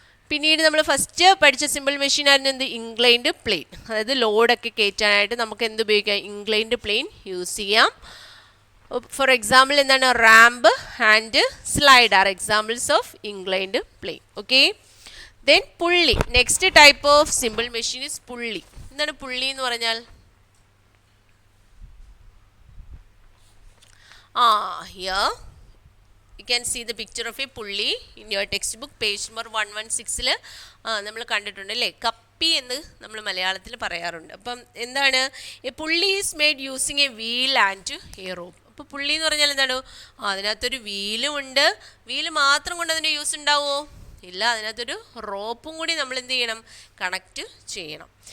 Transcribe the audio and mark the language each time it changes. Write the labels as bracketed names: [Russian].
[Malayalam] പിന്നീട് നമ്മൾ ഫസ്റ്റ് പഠിച്ച സിമ്പിൾ മെഷീൻ ആയിരുന്നു എന്ത്, ഇൻക്ലൈൻഡ് പ്ലെയിൻ. അതായത് ലോഡൊക്കെ കയറ്റാനായിട്ട് നമുക്ക് എന്ത് ഉപയോഗിക്കാം, ഇൻക്ലൈൻഡ് പ്ലെയിൻ യൂസ് ചെയ്യാം. [English] For example എന്താണ്, ramp and slide are examples of inclined plane. Okay, then pulley. Next type of simple machine is pulley. [Malayalam] എന്താണ് പുള്ളി എന്ന് പറഞ്ഞാൽ, [English] here you can see the picture of a pulley in your textbook page number 116. [Malayalam] നമ്മൾ കണ്ടിട്ടുണ്ട് അല്ലേ. കപ്പ പുപ്പി എന്ന് നമ്മൾ മലയാളത്തിൽ പറയാറുണ്ട്. അപ്പം എന്താണ്, [English] A pulley is made using a wheel and a rope. [Malayalam] അപ്പോൾ പുള്ളി എന്ന് പറഞ്ഞാൽ എന്താണ്, അതിനകത്തൊരു വീലും ഉണ്ട്. വീല് മാത്രം കൊണ്ട് അതിൻ്റെ യൂസ് ഉണ്ടാവുമോ? ഇല്ല, അതിനകത്തൊരു റോപ്പും കൂടി നമ്മൾ എന്ത് ചെയ്യണം, കണക്റ്റ് ചെയ്യണം.